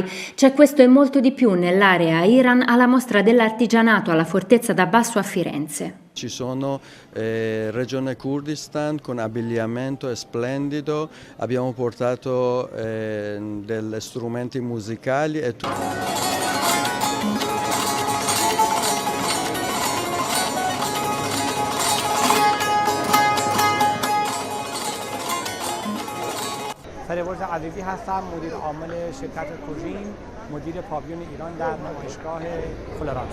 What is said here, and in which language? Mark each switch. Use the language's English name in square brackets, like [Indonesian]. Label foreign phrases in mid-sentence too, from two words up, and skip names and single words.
[Italian] C'è questo e molto di più nell'area Iran alla mostra dell'artigianato alla Fortezza d'Abbasso a Firenze. Ci sono Regione Kurdistan con abbigliamento splendido, abbiamo portato degli strumenti musicali e [Persian] فریبرز عزیزی هستم، مدیر عامل شرکت کوژین، مدیر پاویون ایران در نمایشگاه فلورانس.